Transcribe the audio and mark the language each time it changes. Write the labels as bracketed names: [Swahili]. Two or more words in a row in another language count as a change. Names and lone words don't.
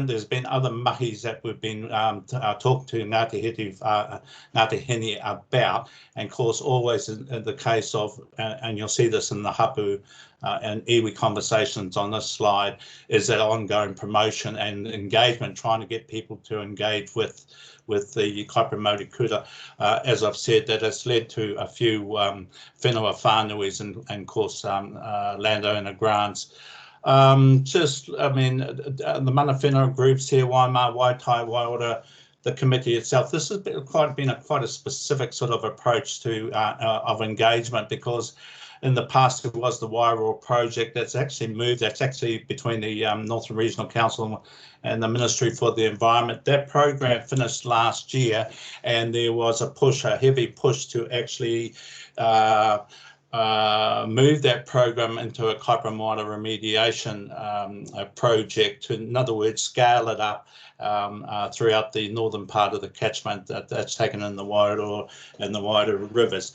[English] There's been other mahis that we've been talking to Ngāti Heni about, and of course always in the case of, and you'll see this in the hapu and iwi conversations on this slide, is that ongoing promotion and engagement, trying to get people to engage with the Kaipara Māori Kura. As I've said, that has led to a few [Māori] whenua whānuis [English] and of course landowner grants. The [Māori] mana whenua [English] groups here, Waima, Waitai, Waiora, the committee itself, this has been quite a specific sort of approach to of engagement, because in the past it was the Wairoa project that's actually moved. That's actually between the Northern Regional Council and the Ministry for the Environment. That program finished last year, and there was a heavy push to actually move that program into a Kaipara Moana remediation project, in other words, scale it up throughout the northern part of the catchment that's taken in the Wairoa and the Wairoa rivers.